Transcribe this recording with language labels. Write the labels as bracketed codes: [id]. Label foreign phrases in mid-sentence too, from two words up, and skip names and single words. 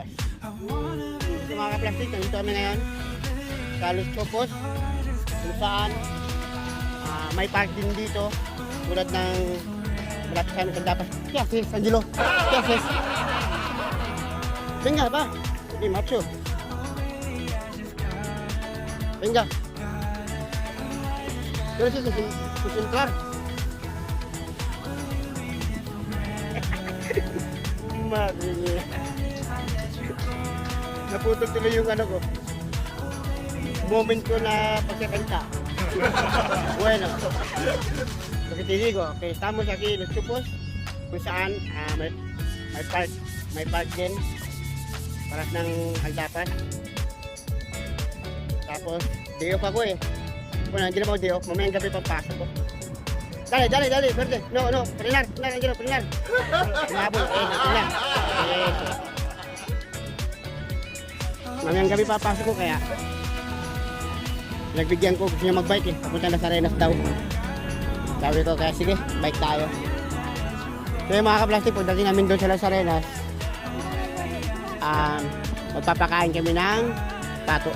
[tl] Sa mga kaplastik, nandito kami ngayon sa Los Chopos, kung saan may park din dito tulad ng malapit sa amin sa dapat. [es] ¿Qué haces, Angelo? ¿Qué haces? Venga, va. Sí, macho. Venga. Pero sí, concentrar. Madre mía. [tl] Naputol tuloy yung ano ko. Moment ko na pagkakanta. [es] Bueno, lo que te digo, que estamos aquí en Los Chopos, [tl] kung saan may park din para ng Aldapan. Tapos, [en] day off [tl] ako eh. Bueno, hindi naman ako [en] day off, [tl] mamayang gabi papasok ko. [es] Dale, dale, dale, verde. No, no, frenar, Angelo, frenar. Hinabol, frenar. [tl] Mamayang gabi papasok ko kaya nagbigyan ko, gusto niya mag-bike eh. Papunta na sa Arenas daw. Sabi ko, kaya sige, bike tayo. So yung mga kaplastik, pagdating namin doon sa Las Arenas, magpapakain kami ng pato.